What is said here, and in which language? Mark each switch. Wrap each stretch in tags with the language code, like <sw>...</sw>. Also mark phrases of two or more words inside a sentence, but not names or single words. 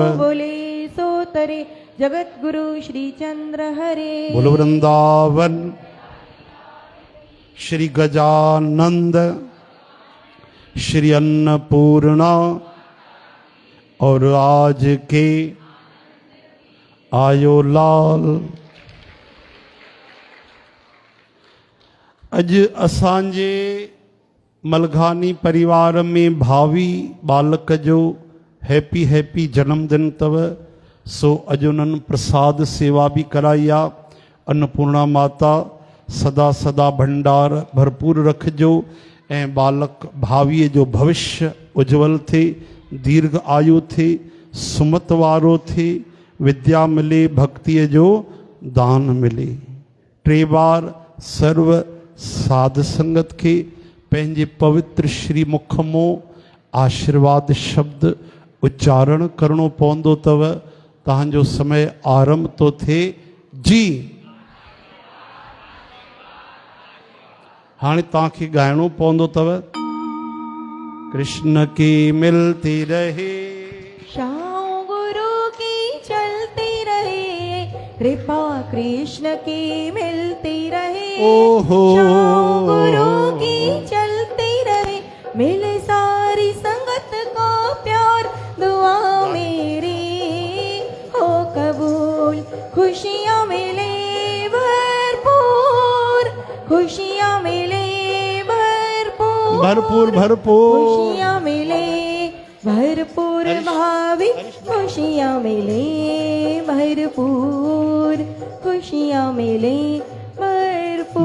<sd>जो बोले सो तरे जगत गुरु श्री चंद्र हरे। बोलो वृंदावन श्री गजानंद श्री अन्नपूर्णा और आज के आयो लाल। अज असांजे मलघानी परिवार में भावी बालक जो</sd> <en>happy happy</en> <sd>जन्मदिन तव, सो अज उन्हनि प्रसाद सेवा भी कराई आ। अन्नपूर्णा माता सदा सदा भंडार भरपूर रखजो ऐं बालक भावीअ जो भविष्य उज्जवल थे, दीर्घ आयु थे, सुमत वारो थे, विद्या मिले, भक्तिअ जो दान मिले। टे बार सर्व साध संगत के पंहिंजे पवित्र श्री मुख मों आशीर्वाद शब्द उच्चारण करणो पवंदो तव। तव्हांजो समय आरंभ तो थे जी। हाणे तव्हांखे ॻाइणो पवंदो तव।</sd> <hi>कृष्ण की मिलती रहे शाम गुरु की चलती रहे, कृपा कृष्ण की मिलती रहे। ओहो। शाम गुरु की चलती रहे, मिले सारी संगत का प्यार, दुआ मेरी हो कबूल। खुशियाँ मिले भरपूर, खुशियाँ मिले भरपूर, भरपूर भरपूर। खुशियाँ मिले भरपूर भाभी, खुशियाँ मिले भरपूर, खुशियाँ मिले भरपूर,</hi>